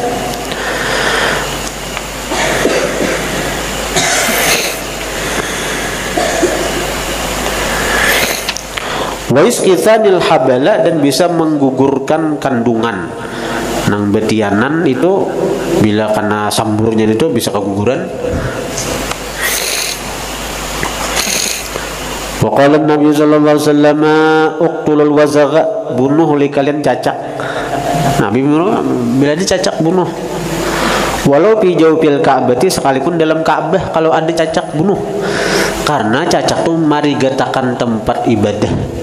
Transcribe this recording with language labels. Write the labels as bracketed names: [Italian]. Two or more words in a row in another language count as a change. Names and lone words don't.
[Arabic] ويسقطان الحبل, [Banjar] dan bisa menggugurkan kandungan. Nang betianan itu bila kena samburnya itu bisa keguguran. [Arabic] وقال النبي صلى الله عليه وسلم اقتلوا الوزغ, [Banjar] bunuh oleh kalian cacak. Nabi bila dicacak bunuh. [Arabic] ولو في جوف الكعبة, [Banjar] sekalipun dalam Ka'bah kalau ada cacak bunuh. Karena cacak itu marigatakan tempat ibadah.